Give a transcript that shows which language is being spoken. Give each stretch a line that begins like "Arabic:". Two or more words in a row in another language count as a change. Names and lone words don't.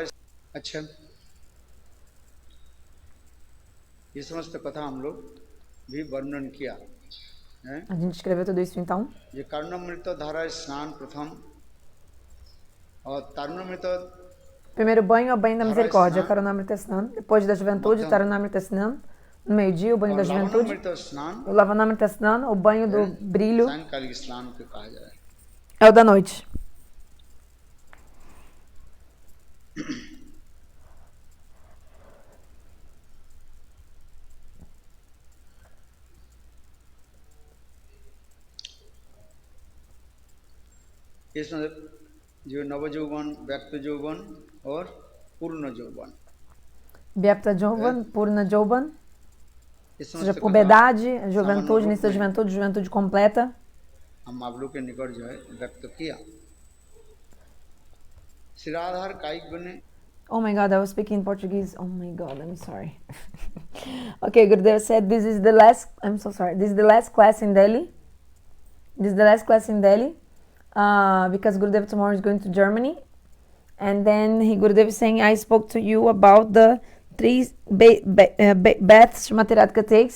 Hindi: अच्छा, ये समस्त कथा हम लोग भी वर्णन किया है।
Portuguese: A gente escreveu tudo isso então.
Hindi: ये कर्णामृत धारा स्नान प्रथम और तरुणामृत
Portuguese: Primeiro banho é o banho da misericórdia,
Hindi: करुणामृत स्नान.
Portuguese: Depois da juventude,
Hindi: तरुणामृत स्नान.
Portuguese: No meio-dia, o banho da juventude. O
Hindi: लवणामृत स्नान,
Portuguese: o banho do brilho. É o da noite.
Hindi: इसमें जो नवजौवन, व्यक्त जौवन और पूर्ण जौवन। व्याप्त जौवन, पूर्ण जौवन,
Portuguese: ou seja, puberdade, juventude, início da juventude, juventude completa.
Hindi: हम आप लोग के निकट जो है व्यक्त किया। श्री राधा कायिक ने।
English: Oh my God, I was speaking in Portuguese. Oh my God, I'm sorry. Okay, Gurudev said this is the last. I'm so sorry. This is the last class in Delhi. This is the last class in Delhi, because Gurudev tomorrow is going to Germany, and then Gurudev is saying, I spoke to you about the 3 baths Srimati Radhika takes.